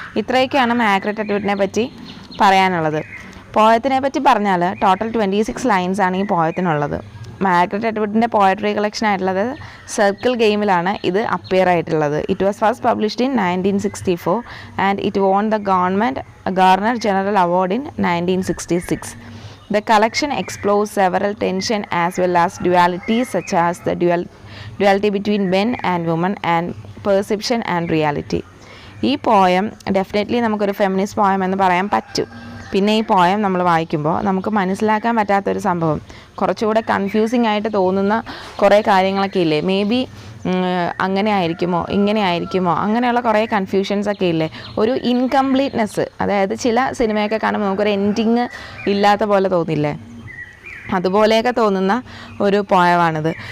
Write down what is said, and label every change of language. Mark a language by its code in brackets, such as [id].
[ml] ഇത്രയൊക്കെയാണ് മാർഗരറ്റ് അറ്റ്വുഡിനെ പറ്റി പറയാനുള്ളത്. പോയത്തിനെ പറ്റി പറഞ്ഞാൽ ടോട്ടൽ 26 ലൈൻസ് ആണ് ഈ പോയത്തിനുള്ളത്. മാർഗരറ്റ് അറ്റ്വുഡിൻ്റെ പോയട്രി കളക്ഷൻ ആയിട്ടുള്ളത് സർക്കിൾ ഗെയിമിലാണ് ഇത് അപ്പിയർ ആയിട്ടുള്ളത്. [en] It was first published in 1964 and it won the governor general award in 1966. The collection explores several tension as well as dualities such as the duality between men and women and perception and reality. [ml] ഈ poem definitely നമുക്കൊരു feminist poem എന്ന് പറയാൻ പറ്റും. പിന്നെ ഈ poem നമ്മൾ വായിക്കുമ്പോൾ നമുക്ക് മനസ്സിലാക്കാൻ പറ്റാത്തൊരു സംഭവം, കുറച്ചുകൂടെ കൺഫ്യൂസിങ് ആയിട്ട് തോന്നുന്ന കുറേ കാര്യങ്ങളൊക്കെ ഇല്ലേ, മേ ബി അങ്ങനെ ആയിരിക്കുമോ ഇങ്ങനെ ആയിരിക്കുമോ അങ്ങനെയുള്ള കുറേ കൺഫ്യൂഷൻസൊക്കെ ഇല്ലേ, ഒരു ഇൻകംപ്ലീറ്റ്നെസ്, അതായത് ചില സിനിമയൊക്കെ കാണുമ്പോൾ നമുക്കൊരു എൻഡിങ് ഇല്ലാത്ത പോലെ തോന്നില്ലേ, അതുപോലെയൊക്കെ തോന്നുന്ന ഒരു പോയമാണിത്.